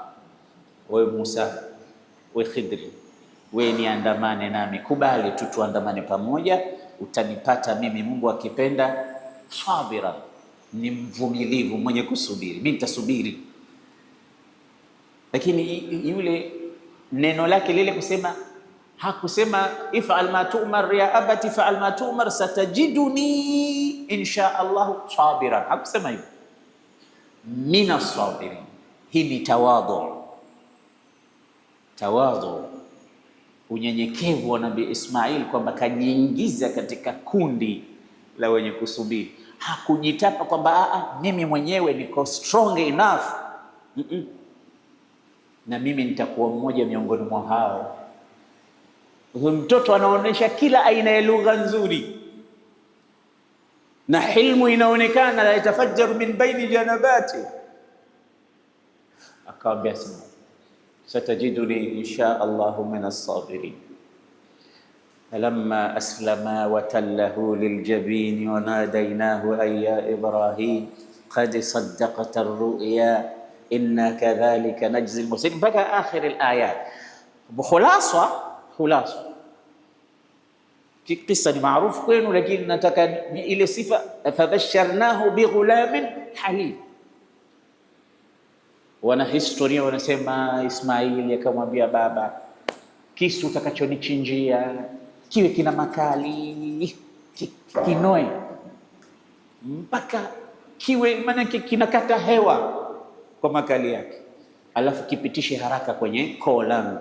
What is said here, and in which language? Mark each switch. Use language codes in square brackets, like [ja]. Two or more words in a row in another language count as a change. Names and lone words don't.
[sw] Wewe Musa, wewe Khidr, wewe niandamane nami, kubali tu tuandamane pamoja, utanipata mimi Mungu akipenda sabiran, ni mvumilivu mwenye kusubiri, mimi nitasubiri. Lakini yule neno lake lile kusema, hakusema [ar] افعل ما تؤمر يا أبت افعل ما تؤمر ستجدني إن شاء الله صابرا, [sw] hakusema hivyo. [ar] من الصابرين, [sw] hii ni tawadhu. Tawadhu, unyenyekevu wa Nabii Ismail, kwamba kajiingiza katika kundi la wenye kusubiri. Hakujitapa kwamba mimi mwenyewe niko [en] strong enough, [sw] na mimi nitakuwa mmoja miongoni mwa hao. Huyo mtoto anaonyesha kila aina ya lugha nzuri, na hilmu inaonekana, [ar] لا يتفجر من بين جنباته. Akaambia ستجدني إن شاء الله من الصابرين. فلما أسلما وتله للجبين وناديناه أن يا إبراهيم قد صدقت الرؤيا إنا كذلك نجزي المحسنين mpaka آخر الآيات. [sw] Khulasa kisa ni maarufu kwenu, lakini nataka ile sifa, [ar] فبشرناه بغلام حليم. [sw] Wana historia wanasema Ismaili akamwambia baba, kisu utakachonichinjia kiwe kina makali, kinoe mpaka kiwe, maana kinakata hewa kwa makali yake, alafu kipitishe haraka kwenye koo langu.